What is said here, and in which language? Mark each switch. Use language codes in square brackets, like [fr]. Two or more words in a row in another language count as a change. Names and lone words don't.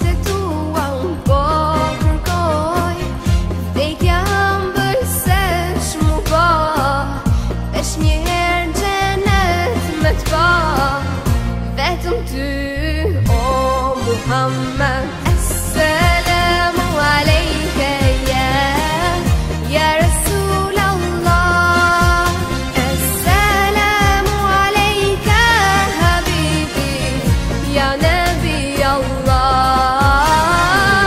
[sq] të tua unë po kërkoj, vdekja mbëj se shmu ba, veç njëherë gjenet me t'pa, vetëm ty o Muhammed. [ar] السلام عليك يا رسول الله، السلام عليك حبيبي يا نبي الله.